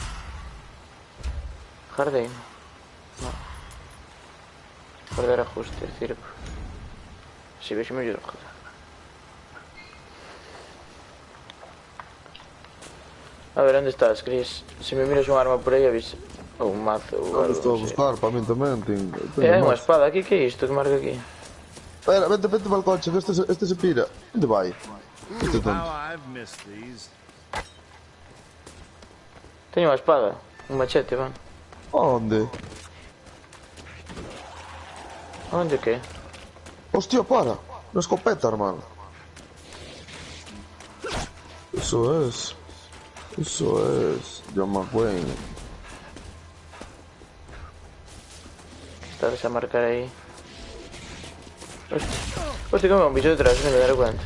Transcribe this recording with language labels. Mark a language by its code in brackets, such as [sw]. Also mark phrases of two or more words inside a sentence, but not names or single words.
[es] Jardín. No. Guardar ajustes, circo. Si ves, me ayuda. A ver, ¿dónde estás, Chris? [gl] Si me miras un arma por aí, avisa. Ou un mazo ou algo. Estou a buscar, para mí tamén. Hai unha espada aquí, que é isto que marca aquí? [es] Espera, vente para el coche, que este se pira. [gl] Onde vai? Este tonto. Teño unha espada, un machete, van. Onde? Onde que? [es] Hostia, para. Una escopeta, hermano. Eso es. John McWayne. [gl] Estás a marcar aí. [es] Hostia, que me un bicho detrás, me daré cuenta.